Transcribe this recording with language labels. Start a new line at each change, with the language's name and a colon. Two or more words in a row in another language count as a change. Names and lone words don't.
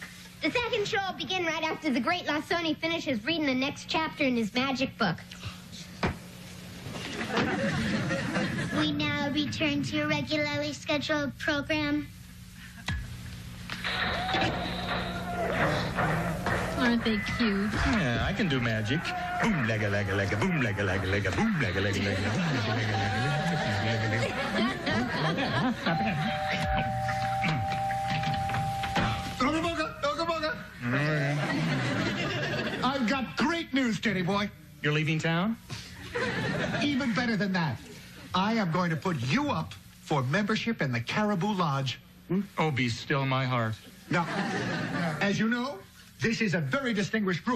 English: The second show will begin right after the great Lasoni finishes reading the next chapter in his magic book. We now return to your regularly scheduled program. Aren't they cute? Yeah, I can do magic. Boom, lega, lega, lega, boom, lega, lega, lega, boom, lega, lega, lega, boom, lega, lega, Oooga. I've got great news, Teddy boy. You're leaving town? Even better than that. I am going to put you up for membership in the Caribou Lodge. Oh, be still my heart. Now, as you know, this is a very distinguished group.